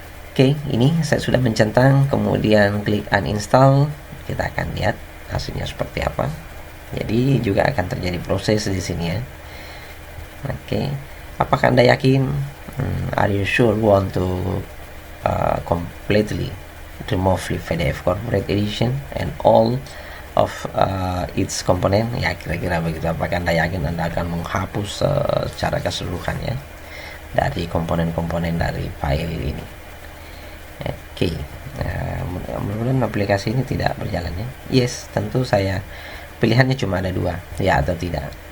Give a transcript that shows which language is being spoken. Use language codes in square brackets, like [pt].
[id] Oke, ini saya sudah mencentang, kemudian klik uninstall. Kita akan lihat hasilnya seperti apa. Jadi juga akan terjadi proses di sini ya. Oke, apakah Anda yakin? [en] Are you sure want to completely remove Flip PDF Corporate Edition and all of its component? [id] Ya, kira-kira begitu. Apakah Anda yakin Anda akan menghapus secara keseluruhannya dari komponen-komponen dari file ini? Oke, mudah-mudahan aplikasi ini tidak berjalan ya. Yes, tentu saya pilihannya cuma ada dua, ya atau tidak.